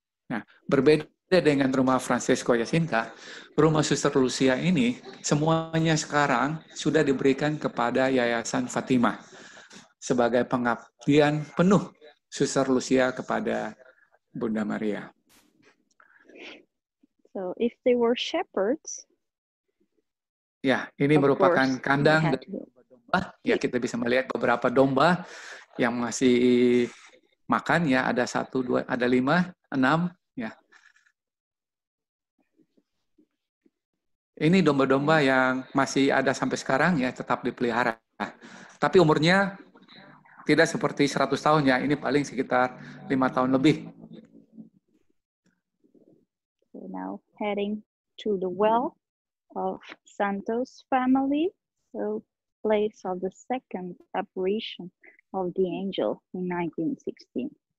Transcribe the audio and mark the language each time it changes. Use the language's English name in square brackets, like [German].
[Indonesian] Nah, berbeda dengan rumah Francisco Jacinta, rumah Suster Lucia ini semuanya sekarang sudah diberikan kepada Yayasan Fatima sebagai pengabdian penuh Suster Lucia kepada Bunda Maria. [English] So if they were shepherds, [Indonesian] ya, ini merupakan kandang domba. Ya, kita bisa melihat beberapa domba yang masih makan ya, ada 1, 2, ada 5, 6 ya. Ini domba-domba yang masih ada sampai sekarang ya, tetap dipelihara. Tapi umurnya tidak seperti 100 tahun ya, ini paling sekitar 5 tahun lebih. [English] So now heading to the well of Santos family, so place of the second apparition of the angel in 1916.